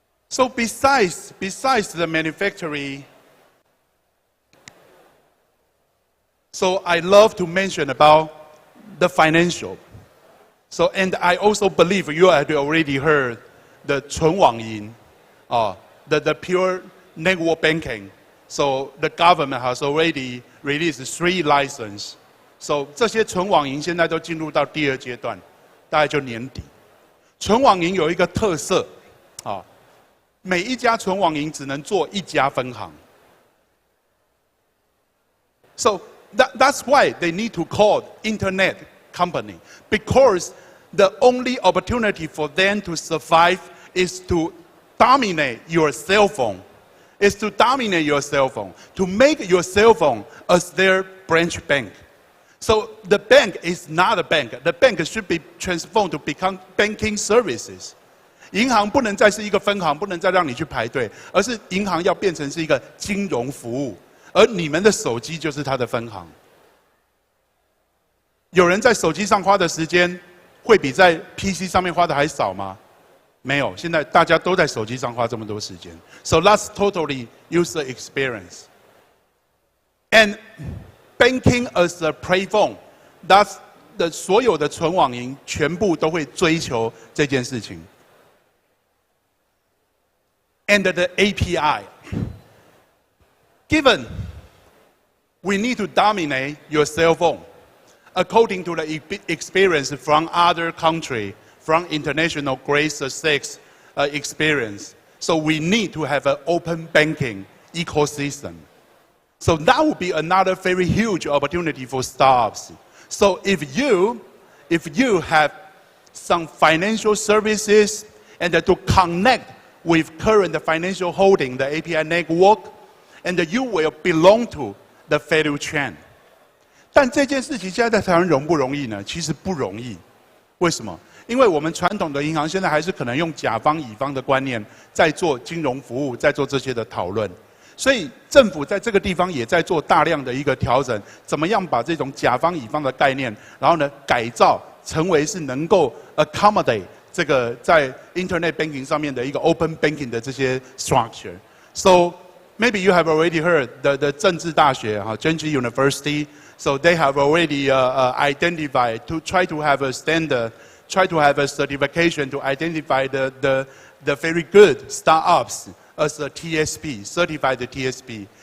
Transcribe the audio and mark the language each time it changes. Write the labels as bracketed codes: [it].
[en] So besides the manufacturing, so I love to mention about the financial. So, and I also believe you had already heard the 纯网银, the pure network banking. So the government has already released 3 licenses. [zh] So 这些纯网银现在都进入到第2阶段，大概就年底。纯网银有一个特色，每一家纯网银只能做1家分行。 [en] So that's why they need to call internet company, because the only opportunity for them to survive is to dominate your cell phone, to make your cell phone as their branch bank. So the bank is not a bank. The bank should be transformed to become banking services. [zh] 银行不能再是一个分行，不能再让你去排队，而是银行要变成是一个金融服务，而你们的手机就是它的分行。有人在手机上花的时间会比在 PC 上面花的还少吗？没有，现在大家都在手机上花这么多时间。 [en] So that's totally user experience. And banking as a platform, that's [zh] 所有的纯网银全部都会追求这件事情。 [en] And the API. Given we need to dominate your cell phone, according to the experience from other countries, from international grade 6 experience, so we need to have an open banking ecosystem. So that would be another very huge opportunity for startups. So if you have some financial services and to connect with current financial holding, the API network, and you will belong to the value chain. [zh] 但这件事情现在在台湾容不容易呢？其实不容易。为什么？因为我们传统的银行现在还是可能用甲方乙方的观念在做金融服务，在做这些的讨论。所以政府在这个地方也在做大量的一个调整，怎么样把这种甲方乙方的概念，然后呢改造成为是能够 [en] accommodate [zh] 这个在 Internet banking 上面的一个 Open banking 的这些 structure. [en] So maybe you have already heard the 政治大学Zhenji University. So they have already identified to try to have a standard, try to have a certification to identify the very good startups as a TSP, certified TSP.